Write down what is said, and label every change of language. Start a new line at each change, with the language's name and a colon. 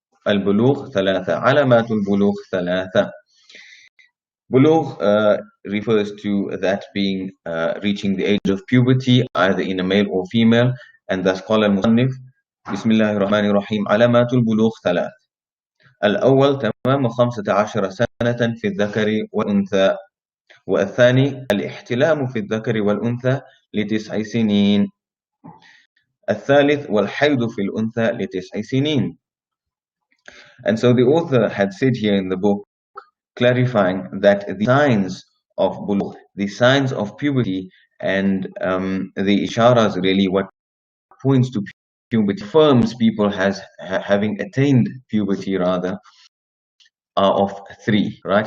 Arabic: Al-bulugh thalatha. Alamatul bulugh thalatha.
English: Bulugh refers to that being reaching the age of puberty, either in a male or female, and thus
Arabic: قال المصنف بسم الله الرحمن الرحيم علامات البلوغ ثلاث. الأول تمام 15 سنة في الذكر والأنثى، والثاني الاحتلام في الذكر والأنثى ل9 سنين، الثالث والحيض في الأنثى ل9 سنين.
English: And so the author had said here in the book, clarifying that the signs of bulugh, the signs of puberty, and the isharas, really what points to puberty, affirms people having attained puberty rather, are of three, right?